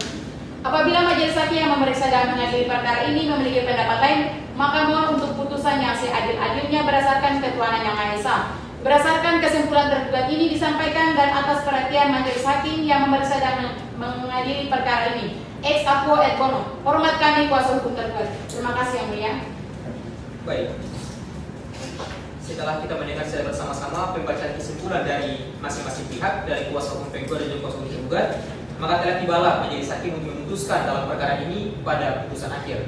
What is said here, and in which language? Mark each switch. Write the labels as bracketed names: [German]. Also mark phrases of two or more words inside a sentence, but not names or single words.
[Indonesian] Apabila majelis hakim yang memeriksa dan mengadili perkara ini memiliki pendapat lain, maka mohon untuk putusan yang seadil-adilnya berdasarkan ketuhanan yang Maha Esa. Berdasarkan kesimpulan tergugat ini disampaikan dan atas perhatian majelis hakim yang memeriksa dan mengadili perkara ini. [Latin] Ex aquo et bono. [Indonesian] Hormat kami kuasa hukum tergugat. Terima kasih Yang Mulia. Baik. Setelah kita mendengar secara bersama-sama pembacaan kesimpulan dari masing-masing pihak, dari kuasa hukum penggugat dan juga kuasa hukum tergugat, maka telah tibalah majelis hakim untuk memutuskan dalam perkara ini pada putusan akhir.